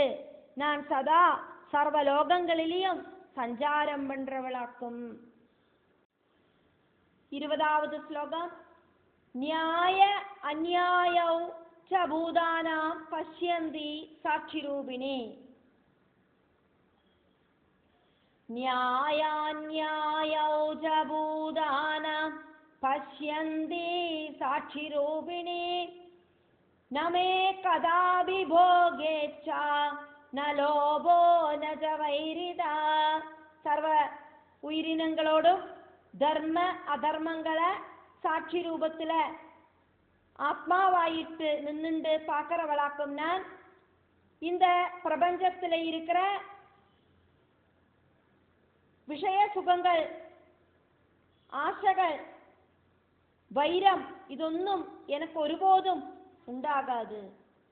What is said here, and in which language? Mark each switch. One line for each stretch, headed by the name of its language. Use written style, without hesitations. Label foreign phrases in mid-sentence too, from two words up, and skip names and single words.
Tamil: நான் சதா சர்வலோகங்களிலும் சஞ்சாரம் பண்றவளாக்கும். 20வது ஸ்லோகம்.
Sanskrit: நியாய அந்நியாயௌ ச பூதானாம் பஷ்யந்தி சாட்சிரூபிணி. न्यायान्यायौ च भूतानां पश्यन्ति साक्षिरूपिणी न मे कदापि भोगेच्छा न लोभो न च वैरिता.
Tamil: सर्व உயிரினங்களோடும் தர்ம அதர்மங்களை சாட்சி ரூபத்துல ஆத்மாவாயிட்டு நின்னுண்டு பார்க்கறவளாக்கும் நான். இந்த பிரபஞ்சத்துல இருக்கிற விஷய சுகங்கள், ஆசைகள், வைரம், இதொன்னும் எனக்கு ஒருபோதும் உண்டாகாது.